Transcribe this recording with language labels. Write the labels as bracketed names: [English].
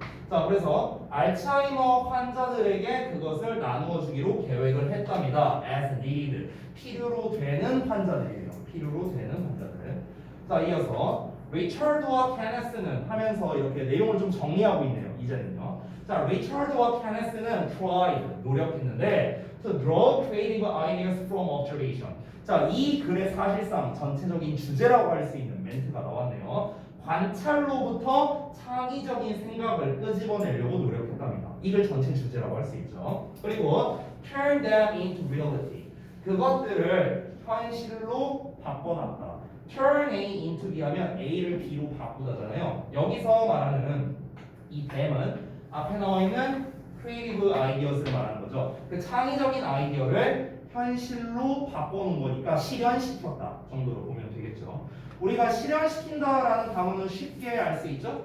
[Korean] 자, 그래서 알츠하이머 환자들에게 그것을 나누어 주기로 계획을 했답니다. [English] as need, [Korean] 필요로 되는 환자들이에요. 필요로 되는 환자들. 자, 이어서 리처드와 케네스는 하면서 이렇게 내용을 좀 정리하고 있네요. 이제는요. 자, 리처드와 케네스는 [English] tried, [Korean] 노력했는데 [English] to draw creative ideas from observation. [Korean] 자, 이 글의 사실상 전체적인 주제라고 할 수 있는 멘트가 나왔네요. 관찰로부터 창의적인 생각을 끄집어내려고 노력했답니다. 이걸 전체 주제라고 할 수 있죠. [English] 그리고 turn them into reality. [Korean] 그것들을 현실로 바꿔놨다. [English] turn A into B [Korean] 하면 A를 B로 바꾸다잖아요. 여기서 말하는 이 them은 앞에 나와 있는 [English] creative ideas [Korean] 를 말하는 거죠. 그 창의적인 아이디어를 현실로 바꿔놓은 거니까 실현시켰다 정도로 보면 되겠죠. 우리가 실현시킨다라는 단어는 쉽게 알 수 있죠.